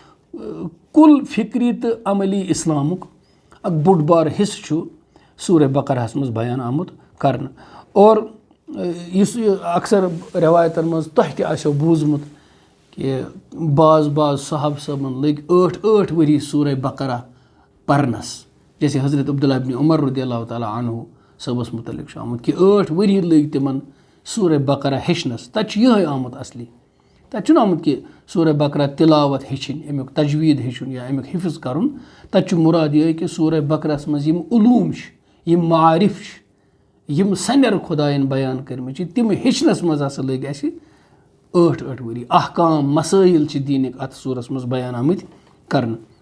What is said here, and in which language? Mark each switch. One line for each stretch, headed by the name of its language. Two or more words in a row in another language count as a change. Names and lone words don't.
Kashmiri: کُل فِکری تہٕ عملی اِسلامُک اکھ بوٚڑ بار حِصہٕ چھُ سورہ بقرہس منٛز بیان آمُت کرنہٕ اور یُس یہِ اکثر رٮ۪وایتن منٛز تۄہہِ تہِ آسیو بوٗزمُت کہِ بعض صحابہ صٲبن لٔگۍ 8 ؤری سورہ بقرہ پرنس جیسے حضرت عبداللہ ابن عمر
Arabic: رضی اللہ تعالیٰ عنہ
Kashmiri: صٲبس متعلق چھُ آمُت کہِ 8 ؤری لٔگۍ تِمن سورہ بقرہ ہیٚچھنس تتہِ چھُ یِہے آمُت اصلی تتہِ چھُنہٕ آمُت کہِ سورہ بقرہ تِلاوت ہیٚچھِنۍ امیُک تجویٖد ہیٚچھُن یا امیُک حِفظ کرُن تتہِ چھُ مُراد یِہے کہِ سورہ بقرہس منٛز یِم علوٗم چھِ یِم معارف چھِ یِم سنٮ۪ر خۄدایَن بیان کٔرمٕتۍ چھِ تِم ہیٚچھنس منٛز ہسا لٔگۍ اَسہِ 8 ؤری احکام مسٲیل چھِ دیٖنٕکۍ اتھ سوٗرس منٛز بیان آمٕتۍ کرنہٕ